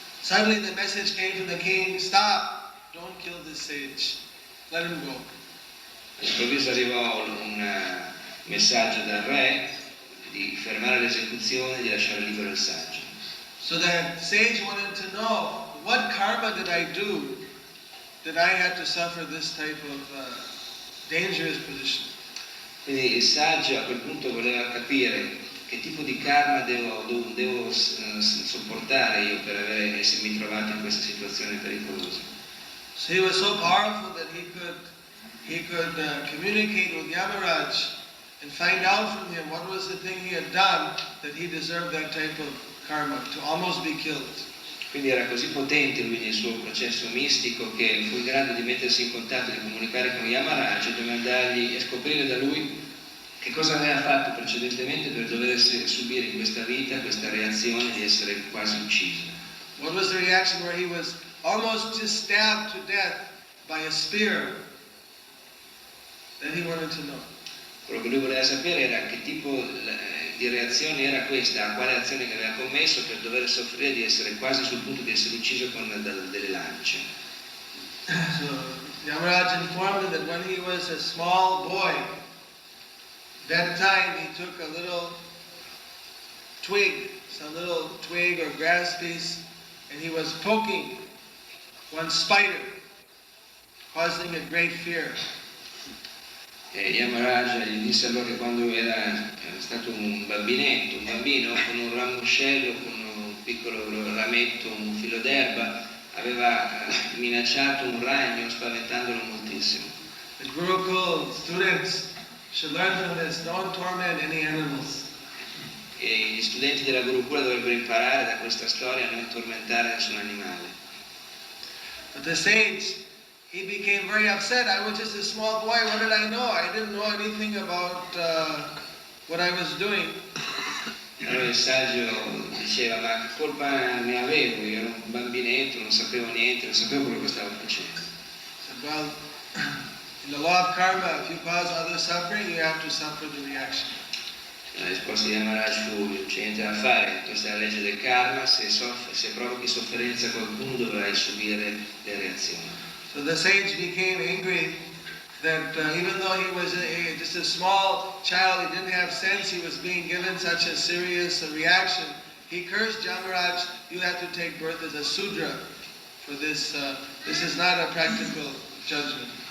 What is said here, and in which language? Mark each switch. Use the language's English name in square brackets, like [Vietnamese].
[English] Suddenly the message came from the king, stop, don't kill this sage, let him go. [Italian] All'improvviso arrivò un messaggio dal re di fermare l'esecuzione e di lasciare libero il saggio. [English] So the sage wanted to know, what karma did I do that I had to suffer this type of dangerous position? [Italian] Quindi il saggio a quel punto voleva capire che tipo di karma devo sopportare io per essermi trovato in questa situazione pericolosa. [English] So he was so powerful that he could communicate with Yamaraj and find out from him what was the thing he had done that he deserved that type of karma, to almost be killed. [Italian] Quindi era così potente lui nel suo processo mistico che fu in grado di mettersi in contatto, di comunicare con Yamaraj e domandargli e scoprire da lui che cosa aveva fatto precedentemente per dover subire in questa vita questa reazione di essere quasi ucciso. [English] What was the reaction where he was almost just stabbed to death by a spear? That he wanted to know. [Italian] Quello che lui voleva sapere era che tipo di reazione era questa, a quale azione che aveva commesso per dover soffrire di essere quasi sul punto di essere ucciso con delle lance. [English] So Yamaraj informed him that when he was a small boy, that time he took a little twig, some little twig or grass piece, and he was poking one spider, causing a great fear. [Italian] E Yamaraj gli disse allora che quando era stato un bambino con un ramoscello, con un piccolo rametto, un filo d'erba, aveva minacciato un ragno spaventandolo moltissimo. [English] The Gurukul students should learn from this, don't torment any animals. [Italian] E gli studenti della Gurukula dovrebbero imparare da questa storia a non tormentare nessun animale. [English] But the sage, he became very upset. I was just a small boy, what did I know? I didn't know anything about what I was doing. [Italian] Allora il saggio diceva, ma che colpa ne avevo? Io ero un bambinetto, non sapevo niente, non sapevo quello che stavo facendo. [English] So, well, in the law of karma, if you cause other suffering, you have to suffer the reaction. [Italian] La risposta di Yamaraj fu, non c'è niente da fare, questa è la legge del karma, se provochi sofferenza a qualcuno dovrai subire le reazioni. [English] So the sage became angry that even though he was just a small child, he didn't have sense, he was being given such a serious reaction. He cursed Yamaraj, you have to take birth as a Sudra for this. This is not a practical judgment.